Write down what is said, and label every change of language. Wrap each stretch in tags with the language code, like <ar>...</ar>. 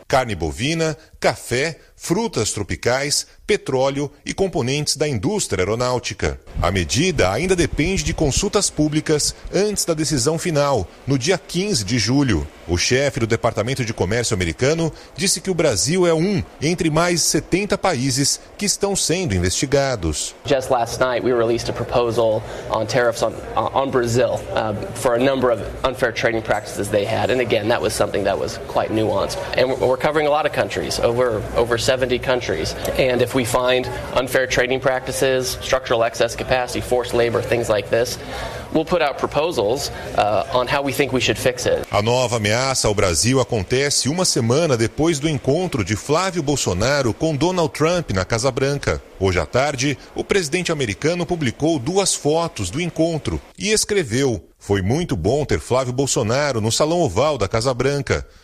<pt>Carne bovina, café, frutas tropicais, petróleo e componentes da indústria aeronáutica. A medida ainda depende de consultas públicas antes da decisão final, no dia 15 de julho. O chefe do Departamento de Comércio americano disse que o Brasil é um entre mais 70 países que estão sendo investigados.</pt> <en>Just last night we released a proposal on tariffs on Brazil for a number of unfair trading practices they had, and again that was something that was quite nuanced. And we're covering a lot of countries, over 70 countries. And if we find unfair trading practices, structural excess capacity, forced labor, things like this, we'll put out proposals on how we think we should fix it.</en> <pt>A nova ameaça ao Brasil acontece uma semana depois do encontro de Flávio Bolsonaro com Donald Trump na Casa Branca. Hoje à tarde, o presidente americano publicou duas fotos do encontro e escreveu: "Foi muito bom ter Flávio Bolsonaro no Salão Oval da Casa Branca.</pt>